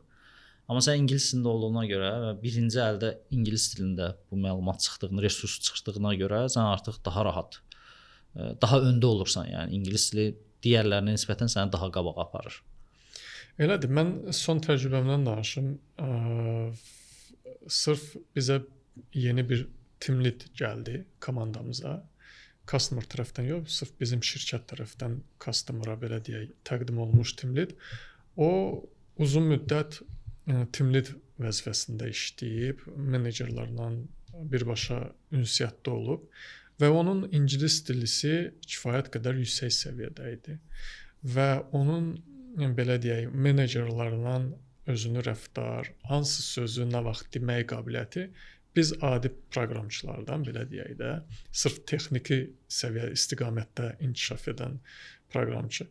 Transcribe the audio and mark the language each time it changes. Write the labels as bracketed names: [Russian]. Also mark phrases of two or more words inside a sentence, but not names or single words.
[Azerbaijani] Amma sən ingilis dilində olduğuna görə və birinci əldə ingilis dilində bu məlumat çıxdığını, resurs çıxdığına görə sən artıq daha rahat, daha öndə olursan. Yəni ingilis dili digərlərinə nisbətən səni daha qabağa aparır. Elədir. Mən son təcrübəmdən danışım. Sırf bizə yeni bir [English] team lead [Azerbaijani] gəldi komandamıza. Customer tərəfdən yox, sırf bizim şirkət tərəfdən customer'a belə deyək, təqdim olunmuş [English] team lead. [Azerbaijani] O uzun müddət [English] team lead [Azerbaijani] vəzifəsində işləyib, menecerlərlə birbaşa ünsiyyətdə olub və onun ingilis dilisi kifayət qədər yüksək səviyyədə idi. Və onun belə deyək, menecerlərlə özünü rəftar, hansı sözü nə vaxt demək qabiliyyəti biz adi proqramçılardan belə deyək də, sırf texniki səviyyə istiqamətdə inkişaf edən proqramçı.